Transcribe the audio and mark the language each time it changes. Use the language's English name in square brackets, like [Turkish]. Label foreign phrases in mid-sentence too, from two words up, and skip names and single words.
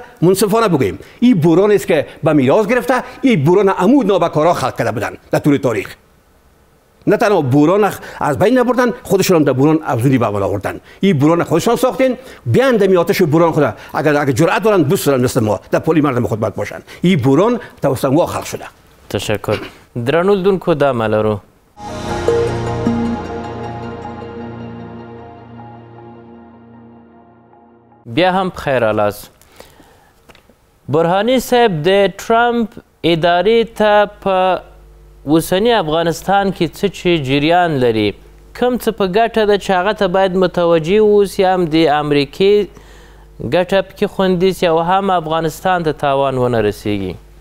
[Persian] منصفانه بگوییم این بحران است که به میراث گرفته، این بحران عمود نابکارا خلق کرده بودن در طول تاریخ. نه تنها بحران از بین نبردن، خودشون هم در بحران افزونی به عمل آوردن. این بحران خودشون ساختن، بیان دمی آتش بحران خود اگر جرأت دارن بسازن مثل ما در پلی مردم خود باشن. این بحران توسط ما خلق شده. تشکر. [Pashto] درنولدونکو دا ملرو. بیا هم بخیر الاس. برهانی صاحب د ترامپ ادارې ته په اوسني افغانستان کې څه چې جریان لري، کوم څه په ګټه ده چې هغه ته باید متوجه اوسي، هم د امریکې ګټه پکې خوندي سي او هم افغانستان ته تاوان ونه رسیږي؟